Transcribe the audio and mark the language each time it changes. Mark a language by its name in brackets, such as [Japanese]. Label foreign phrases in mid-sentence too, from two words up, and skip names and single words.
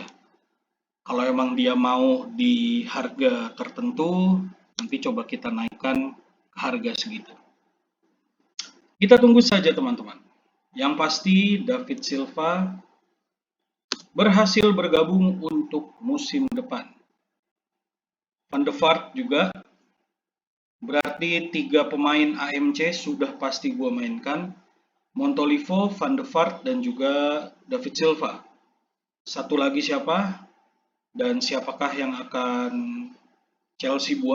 [Indonesian] Kalau emang dia mau di harga tertentu, nanti coba kita naikkan ke harga segitu. Kita tunggu saja teman-teman. Yang pasti David Silva berhasil bergabung untuk musim depan. Van de Vaart juga. Berarti 3 pemain AMC sudah pasti gue mainkan. Montolivo, Van de Vaart, dan juga David Silva. Satu lagi siapa? Dan siapakah yang akan Chelsea buang?